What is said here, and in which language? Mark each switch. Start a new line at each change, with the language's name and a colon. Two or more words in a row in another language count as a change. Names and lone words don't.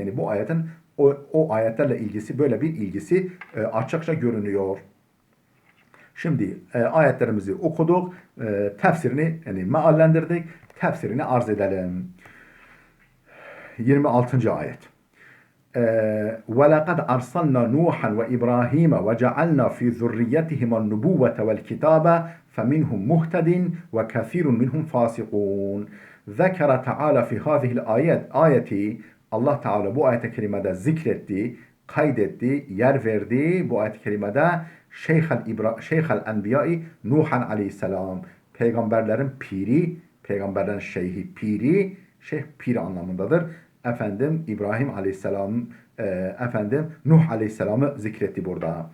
Turkish: Yani bu ayetin o ayetlerle ilgisi, böyle bir ilgisi açıkça görünüyor. Şimdi ayetlerimizi okuduk, tefsirini yani meallendirdik, tefsirini arz edelim. 26. ayet.
Arabic: وَلَقَدْ أَرْسَلْنَا نُوحًا وَإِبْرَاهِيمَ وَجَعَلْنَا فِي ذُرِّيَّتِهِمَا النُّبُوَّةَ وَالْكِتَابَ فَمِنْهُمْ مُهْتَدٍ وَكَثِيرٌ مِنْهُمْ فَاسِقُونَ. ذَكَرَ تعالى في هذه الآية
Turkish: Allah Teala bu ayet-i kerimede zikretti, kaydetti, yer verdi. Bu ayet-i kerimede Şeyh'el Enbiya'i Nuhan Aleyhisselam, peygamberlerin piri, peygamberlerin şeyhi piri, şeyh piri anlamındadır. Efendim İbrahim Aleyhisselam, efendim Nuh Aleyhisselam'ı zikretti burada.